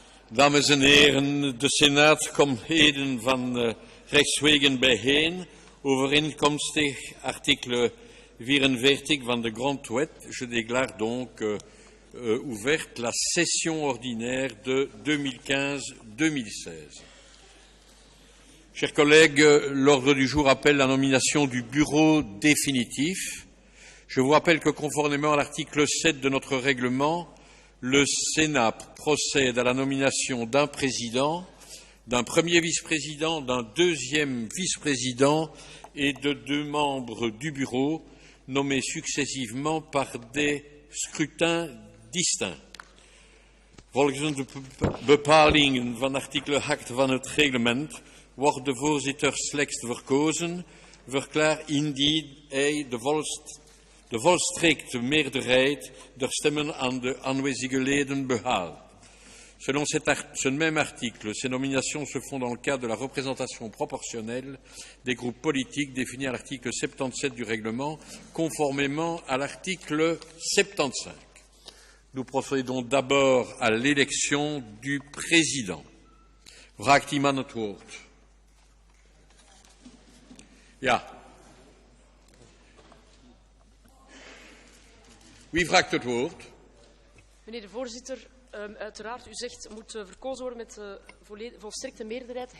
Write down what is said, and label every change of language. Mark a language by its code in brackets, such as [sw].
[nl] Dames en heren, de Senaat komt heden van rechtswegen bijeen, overeenkomstig artikel 44 van de Grondwet. [fr] Je déclare donc ouverte la session ordinaire de 2015-2016. Chers collègues, l'ordre du jour appelle la nomination du bureau définitif. Je vous rappelle que conformément à l'article 7 de notre règlement, le Sénat procède à la nomination d'un président, d'un premier vice-président, d'un deuxième vice-président et de 2 membres du bureau, nommés successivement par des scrutins distincts. [nl] Volgens de bepalingen van artikel 8 van het reglement wordt de voorzitter slechts verkozen, verklaart indien hij de volstrekte meerderheid der stemmen aan de aanwezige leden behaalt. [fr] Selon ce même article, ces nominations se font dans le cadre de la représentation proportionnelle des groupes politiques définie à l'article 77 du règlement, conformément à l'article 75. Nous procédons d'abord à l'élection du président. [nl] Vraagt iemand het woord? Ja. Wie vraagt het woord? Meneer de voorzitter, uiteraard, u zegt moet verkozen worden met volstrekte meerderheid.